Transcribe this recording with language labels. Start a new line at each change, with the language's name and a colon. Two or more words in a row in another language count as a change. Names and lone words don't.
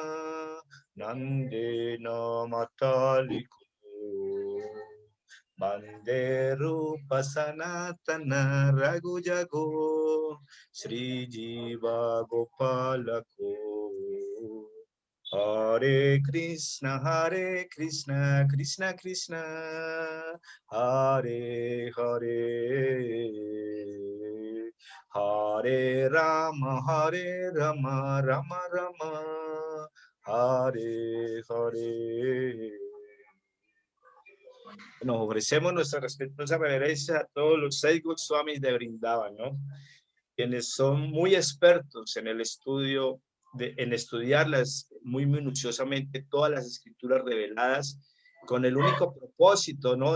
Sanskrit: Nandena Mataliku Banderu Pasanatana Ragujago Sri Jiva Gopalako Hare Krishna Krishna Krishna Hare Hare Hare Rama Rama Rama Hare Hare.
Spanish: Nos ofrecemos nuestra respetuosa reverencia a todos los 6 Goswamis de Vrindavan, ¿no? Quienes son muy expertos en el estudio, en estudiarlas muy minuciosamente todas las escrituras reveladas con el único propósito, ¿no?